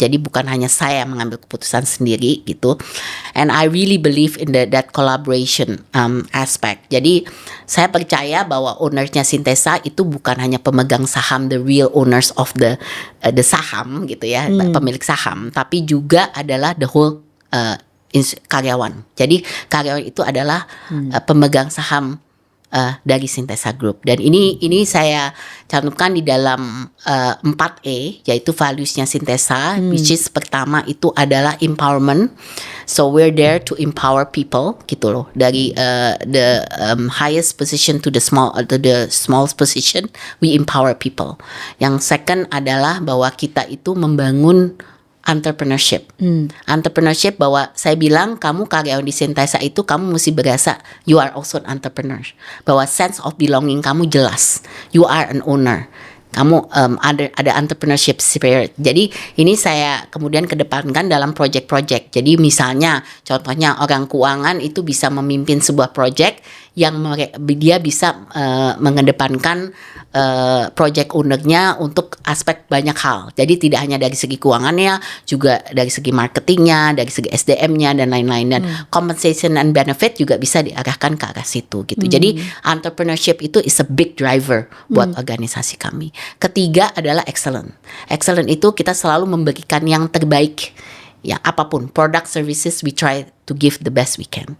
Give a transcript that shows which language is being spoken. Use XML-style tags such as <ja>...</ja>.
<id>Jadi bukan hanya saya mengambil keputusan sendiri gitu.</id> <en>And I really believe in that collaboration aspect.</en> <id>Jadi saya percaya bahwa ownernya Syntesa itu bukan hanya pemegang saham,</id> <en>the real owners of the</en> <id>saham gitu ya, pemilik saham, tapi juga adalah</id> <en>the whole</en> <id>karyawan. Jadi karyawan itu adalah pemegang saham dari Syntesa Group. Dan ini saya cantumkan di dalam 4E, yaitu values-nya Syntesa,</id> <en>which is</en> <id>pertama itu adalah empowerment.</id> <en>So we're there to empower people gitu loh. Dari the highest position to the smallest position, we empower people.</en> <id>Yang second adalah bahwa kita itu membangun entrepreneurship. Entrepreneurship, bahwa saya bilang kamu karyawan di Syntesa itu kamu mesti berasa</id> <en>you are also an entrepreneur. Bahwa sense of belonging kamu jelas. You are an owner.</en> <id>Kamu ada entrepreneurship spirit. Jadi ini saya kemudian kedepankan dalam project-project. Jadi misalnya contohnya orang keuangan itu bisa memimpin sebuah project yang dia bisa mengedepankan project ownernya untuk aspek banyak hal. Jadi tidak hanya dari segi keuangannya, juga dari segi marketingnya, dari segi SDM-nya dan lain-lain. Dan compensation and benefit juga bisa diarahkan ke arah situ gitu. Jadi entrepreneurship itu</id> <en>is a big driver</en> <id>buat organisasi kami. Ketiga adalah excellent. Excellent itu kita selalu memberikan yang terbaik. Ya apapun,</id> <en>product services we try to give the best we can.</en>